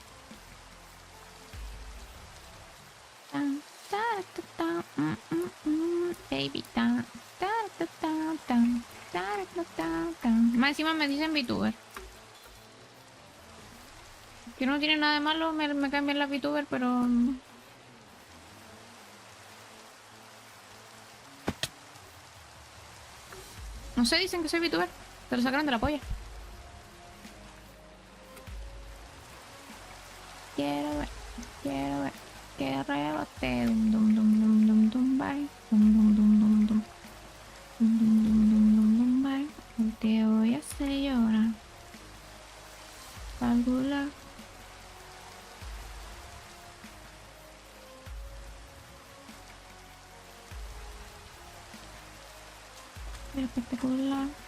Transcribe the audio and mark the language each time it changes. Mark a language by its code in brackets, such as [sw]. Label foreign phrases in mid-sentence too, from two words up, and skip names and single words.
[es] Baby, más encima me dicen VTuber. Que no tiene nada de malo, me cambian la VTuber, pero... No sé, dicen que soy VTuber. Te lo sacaron de la polla. Quiero ver, que rebote. Dum dum dum dum dum dum bye. Dum dum dum dum dum. Dum dum dum dum dum dum bye. Hoy te voy a hacer llorar. Calcula. Espectacular.